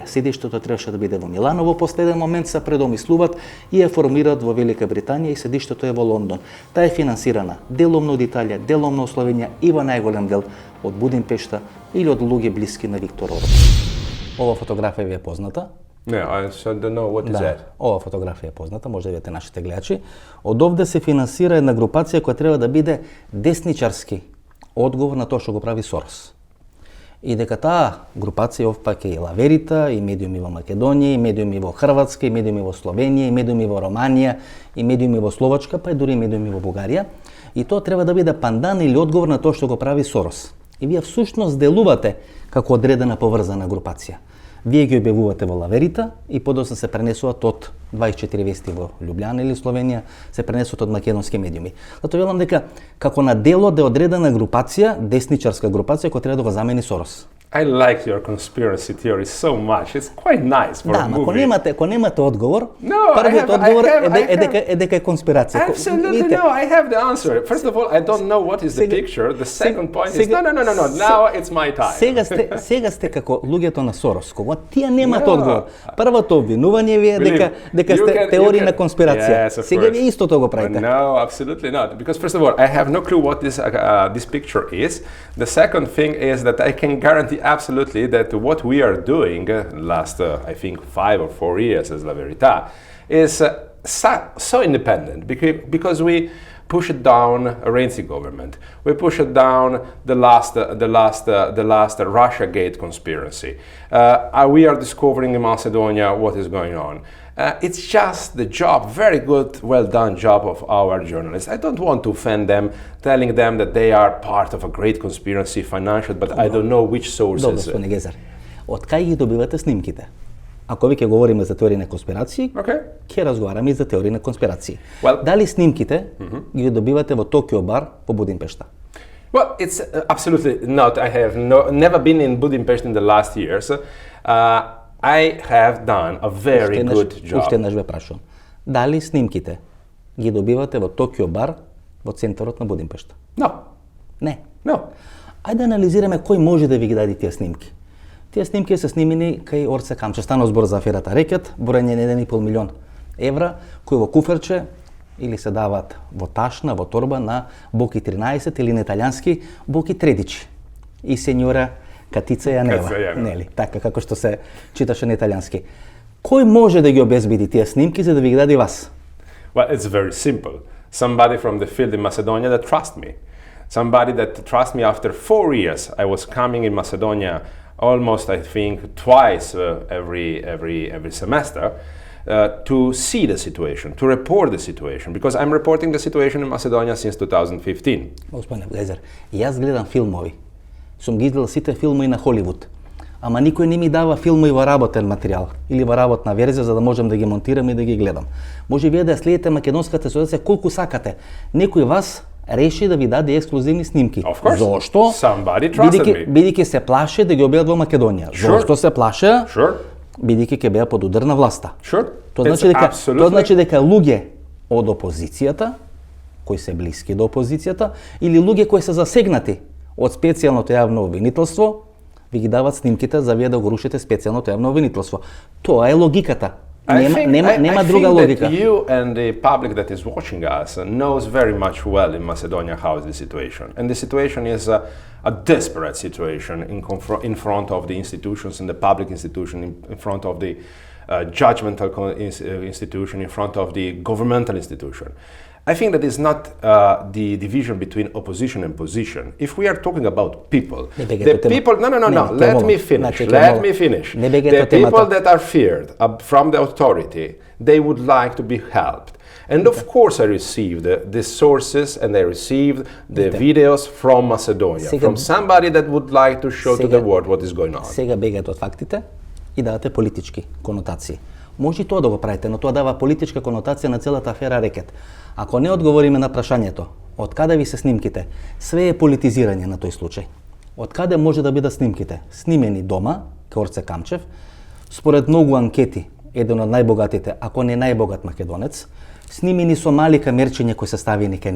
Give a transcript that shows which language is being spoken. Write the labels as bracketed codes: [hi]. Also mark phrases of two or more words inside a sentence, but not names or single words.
[mk] Седиштето требаше да биде во Милано, во последен момент се предомислуваат и ја формираат во Велика Британија и седиштето е во Лондон. Таа е финансирана деломно од Италија, деломно од Словенија и во најголем дел од Будимпешта или од луѓе блиски на Виктор Орбан. Ова фотографија ви е позната. [en] No, I don't know what is that. [mk] Ова фотографија е позната, може да видите нашите гледачи. Од овде се финансира една групација која треба да биде десничарски одговор на тоа што го прави Сорос. И дека таа групација опфаќа и Лаверита, и медиуми во Македонија, и медиуми во Хрватска, и медиуми во Словенија, и медиуми во Романија, и медиуми во Словачка, па и дури и медиуми во Бугарија. И тоа треба да биде пандан или одговор на тоа што го прави Сорос. И вие всушност делувате како одредена поврзана групација. Вие ги објавувате во Лаверита и подоцна се пренесуваат од 24 вести во Лјубљана или Словенија, се пренесуваат од македонски медиуми. Затоа велам дека како на дело да е одредена групација, десничарска групација која треба да го замени Сорос. [en] I like your conspiracy theory so much. It's quite nice for [mk] Да, [en] a movie. [mk] ако немате одговор, [en] No, [mk] првиот [en] I have- [mk] одговор [en] I have- [mk] е дека е конспирација. [en] Absolutely [mk] Видите, [en] no, I have the answer. First of all, I don't know what is the [mk] Сега- [en] picture. The second point is [mk] сега- [en] no. Now it's my time. [mk] Сега сте како луѓето на Сорос, кога тие немате [en] No. [mk] одговор. Првото обвинување ви е дека [en] Believe, you [mk] сте [en] can- [mk] теории [en] you [mk] на [en] can- [mk] конспирација. [en] Yes, of [mk] Сега [en] course. [mk] ви истото го правите. [en] No, absolutely not. Because first of all, I have no clue what this picture is. The second thing is that I can guarantee absolutely that what we are doing last, I think, 5 or 4 years as La Verità is so independent because we push it down a Renzi government. We push it down the last Russiagate conspiracy. We are discovering in Macedonia what is going on. It's just the job, very good, well done job of our journalists. I don't want to offend them, telling them that they are part of a great conspiracy, financial, but I don't know which [mk] Добро, [en] sources. [mk] господине Гезер. Од кај ги добивате снимките? Ако ви ќе говориме за теории на конспирации, [en] Okay. [mk] ќе разговараме и за теории на конспирации. [en] Well- [mk] Дали снимките ги добивате во Токио бар по Будимпешта? [en] Well, it's absolutely not. I have never been in Budapest in the last years. I have done a very good [mk] Уште [en] job. [mk] еднаш ве прашувам. Дали снимките ги добивате во Токио бар во центарот на Будимпешта? [en] No, [mk] Не. [en] no. [mk] Ајде да анализираме кој може да ви ги даде тие снимки. Тие снимки се снимени кај Орце Камче. Станува збор за аферата Рекет, броење на 1,5 милион евра, кои во куферче или се дават во ташна, во торба на Боки 13 или на италијански Боки Тредичи и сенјора Катица Јанева, Катица Јанева. нели? Така како што се читаше на италијански. Кој може да ги обезбеди тие снимки за да ви ги даде вас? [en] Well, it's very simple. Somebody from the field in Macedonia that trusts me. Somebody that trusts me after 4 years. I was coming in Macedonia almost I think twice every semester, to see the situation, to report the situation, because I'm reporting the situation in Macedonia since 2015. [mk] Господине Гайзер, јас гледам филмови. Сум ги гледал сите филмови на Холивуд. Ама никој не ми дава филмови во работен материјал или во работна верзија за да можам да ги монтирам и да ги гледам. Може вие да следите македонската ситуација колку сакате. Некој вас реши да ви даде ексклузивни снимки. Зошто? [en] Somebody trusted me. [mk] Бидејќи се плаше да ги објават во Македонија. [en] Sure. [mk] Зошто се плаше? [en] Sure. [mk] Бидејќи ќе беа под удар на власта. Sure. Тоа значи дека луѓе од опозицијата, кои се блиски до опозицијата, или луѓе кои се засегнати од специјалното јавно обвинителство, ви ги дават снимките за вие да го рушите специјалното јавно обвинителство. Тоа е логиката. Нема друга логика. [en] I think that you and the public that is watching us knows very much well in Macedonia how is the situation. And the situation is a desperate situation in front of the institutions, in the public institution, in front of the judgmental institution, in front of the governmental institution. I think that is not the division between opposition and position. If we are talking about people, the people, let me finish. The people that are feared from the authority, they would like to be helped. And of course I received the sources and I received the videos from Macedonia, from somebody that would like to show to the world what is going on. [mk] Сега бегате од фактите и давате политички конотации. Може и тоа да го правите, но тоа дава политичка конотација на целата афера рекет. Ако не одговориме на прашањето, од каде ви се снимките, све е политизирање на тој случај. Од каде може да бидат снимките? Снимени дома, кај Орце Камчев, според многу анкети, еден од најбогатите, ако не најбогат македонец, снимени со мали камерчиња кои се ставени кај